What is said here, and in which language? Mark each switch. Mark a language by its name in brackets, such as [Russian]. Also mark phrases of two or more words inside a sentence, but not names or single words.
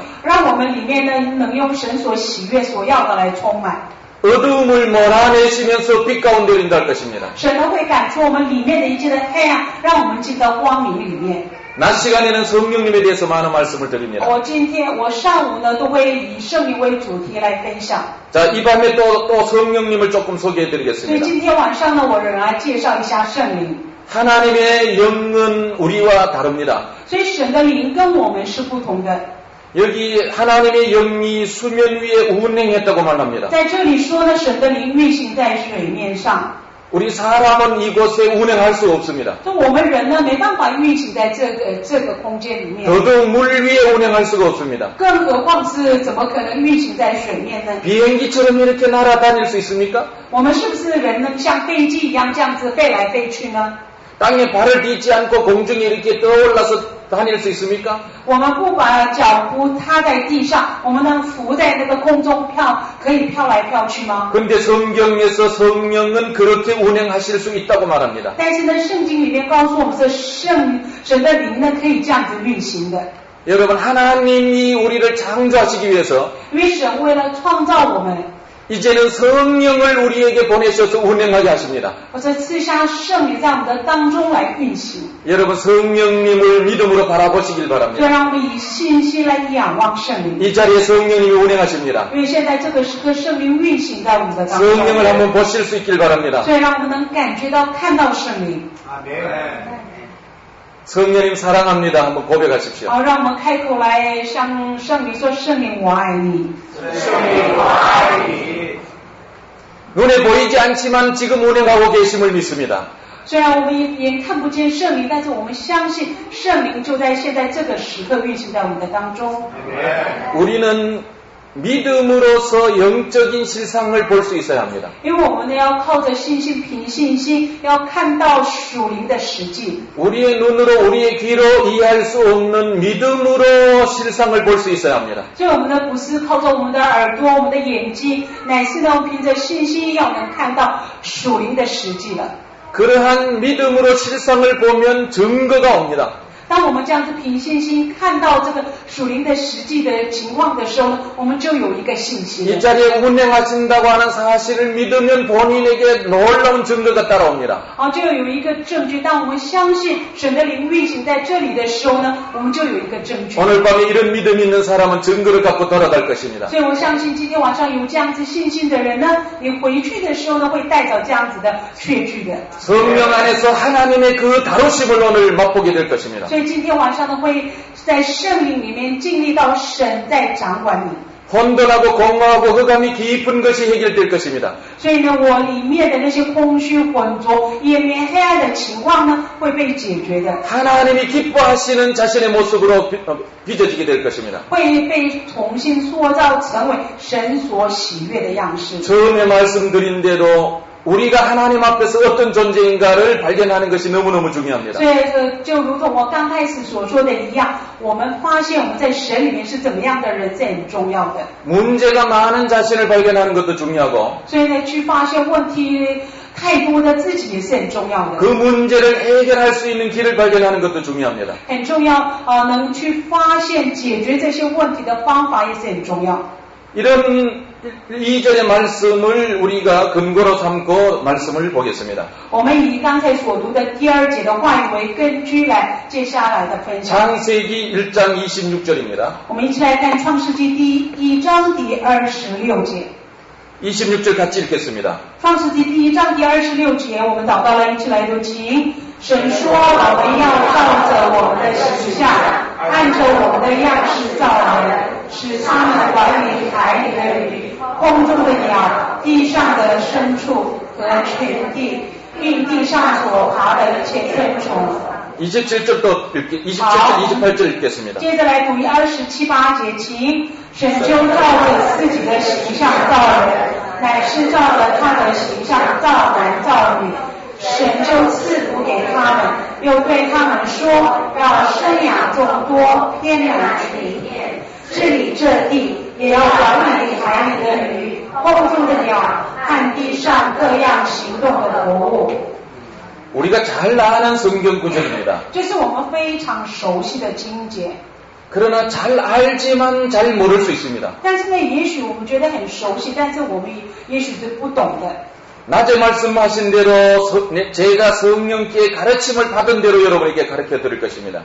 [Chinese] 让我们里面呢能用神所喜悦所要的来充满。 [Korean] 어두움을 몰아내시면서 빛 가운데 인도할 것입니다. [Chinese] 神呢会赶出我们里面的一切的黑暗，让我们进到光明里面。 [Korean] 낮 시간에는 성령님에 대해서 많은 말씀을 드립니다. [Chinese] 我上午呢都会以圣灵为主题来分享， [Korean] 자, 이 밤에 또 성령님을 조금 소개해 [Chinese] 所以 [Korean] 드리겠습니다. [Chinese] 今天晚上呢，我仍然介绍一下圣灵。 [Korean] 하나님의 영은 우리와 다릅니다. [Chinese] 所以神的灵跟我们是不同的。 [Korean] 여기 하나님의 영이 수면 위에 운행했다고 말합니다. [Chinese] 在这里说呢，神的灵运行在水面上。 [Korean] 우리 사람은 이곳에 운행할 수 없습니다. [Chinese] 就我们人呢，没办法运行在这个空间里面， [Korean] 더더욱 물 위에 운행할 수가 없습니다. [Chinese] 更何况是怎么可能运行在水面呢？ [Korean] 비행기처럼 이렇게 날아다닐 수 있습니까? [Chinese] 我们是不是人能像飞机一样这样子飞来飞去呢？ [Korean] 땅에 발을 딛지 않고 공중에 이렇게 떠올라서 다닐 수 있습니까? [Chinese] 我们不把脚扶踏在地上，我们能浮在那个空中可以飘来飘去吗？ [Korean] 근데 성경에서 성령은 그렇게 운행하실 수 있다고 말합니다. [Chinese] 但是呢，圣经里面告诉我们是神的灵呢可以这样子运行的， [Korean] 여러분, 하나님이 우리를 창조하시기 위해서 [Chinese] 因为神为了创造我们， [Korean] 이제는 성령을 우리에게 보내셔서 운행하게 하십니다. [Chinese] 或者赐下圣灵在我们的当中来运行。 [Korean] 여러분, 성령님을 믿음으로 바라보시길 [Chinese] 所以 [Korean] 바랍니다. [Chinese] 让我们以信心来仰望圣灵， [Korean] 이 자리에 성령님이 운행하십니다. [Chinese] 因为现在这个时刻圣灵运行在我们的当 [Korean] 성령을 [Chinese] 中， [Korean] 한번 보실 수 있길 바랍니다. [Chinese] 所以让我们能感觉到看到圣灵。 [Korean] 성령님 사랑합니다. 한번 고백하십시오. [Chinese] 好，让我们开口来向圣灵说：“圣灵，我爱你。” [Korean] 눈에 보이지 않지만 지금 운행하고 계심을 믿습니다. [Chinese] 虽然我们也看不见圣灵，但是我们相信圣灵就在现在这个时刻运行在我们的当中。 [Korean] 우리는 믿음으로서 영적인 실상을 볼 수 있어야 합니다. [Chinese] 因为我们呢要靠着信心，凭信心要看到属灵的实际。 [Korean] 우리의 눈으로 우리의 귀로 이해할 수 없는 믿음으로 실상을 볼 수 있어야 합니다. [Chinese] 所以我们呢不是靠着我们的耳朵、我们的眼睛，乃是呢凭着信心要能看到属灵的实际了。 [Korean] 그러한 믿음으로 실상을 보면 증거가 옵니다. [Chinese] 当我们这样子凭信心看到这个属灵的实际的情况的时候呢，我们就有一个信心。 [Korean] 이 자리에 운행하신다고 하는 사실을 믿으면 본인에게 놀라운 증거가 따라옵니다. [Chinese] 就有一个证据。当我们相信神的灵运行在这里的时候呢，我们就有一个证据。 [Korean] 오늘 밤에 이런 믿음이 있는 사람은 증거를 갖고 돌아갈 것입니다. [Chinese] 所以我相信今天晚上有这样子信心的人呢，你回去的时候呢，会带着这样子的确据的。 [Korean] 성령 안에서 하나님의 그 다루심을 오늘 맛보게 될 것입니다. [Chinese] 所以今天晚上呢，会在圣灵里面经历到神在掌管你。 [Korean] 혼돈하고 공허하고 흑암이 깊은 것이 해결될 것입니다. [Chinese] 所以呢，我里面的那些空虚浑浊、页面黑暗的情况呢，会被解决的， [Korean] 하나님이 기뻐하시는 자신의 모습으로 빚어지게 될 것입니다. [Chinese] 会被重新塑造成为神所喜悦的样式。 [Korean] 처음에 말씀드린 대로 우리가 하나님 앞에서 어떤 존재인가를 발견하는 것이 너무너무 중요합니다. [Chinese] 所以就如同我刚开始所说的一样，我们发现我们在神里面是怎么样的人，这很重要的。 [Korean] 문제가 많은 자신을 발견하는 것도 중요하고 [Chinese] 所以呢，去发现问题太多的自己也是很重要的。 [Korean] 그 문제를 해결할 수 있는 길을 발견하는 것도 중요합니다. [Chinese] 很重要能去发现解决这些问题的方法也是很重要。 [Korean] 이런 2절의 말씀을 우리가 근거로 삼고 말씀을 보겠습니다. [Chinese] 我们以刚才所读的第2节的话语为根据来接下来的分享。 [Korean] 창세기 1장 26절입니다. [Chinese] 我们一起来看创世纪第1章第26节。 [Korean] 26절 같이 읽겠습니다. [Chinese] 创世纪第1章第26节，我们祷告了，一起来读经。神说：“我们要照着我们的形象，按着我们的样式造人，使他们管理海里的鱼、空中的鸟、地上的牲畜和全地，并地上所爬的一切昆虫。” 27절도 27절 28절 읽겠습니다. 接着来读27、28节，请。神就照着自己的形象造人，乃是照着他的形象造男造女。神就赐福给他们，又对他们说，要生养众多，遍满地面，治理这地，也要管理海里的鱼、空中的鸟和地上各样行动的活物。 [Korean] 우리가 잘 아는 성경 구절입니다. [Chinese] 这是我们非常熟悉的经节。 [Korean] 그러나 잘 알지만 잘 모를 수 있습니다. [Chinese] 但是呢，也许我们觉得很熟悉，但是我们也许是不懂的。 [Korean] 낮에 말씀하신 대로 제가 성령께 가르침을 받은 대로 여러분에게 가르쳐 드릴 것입니다.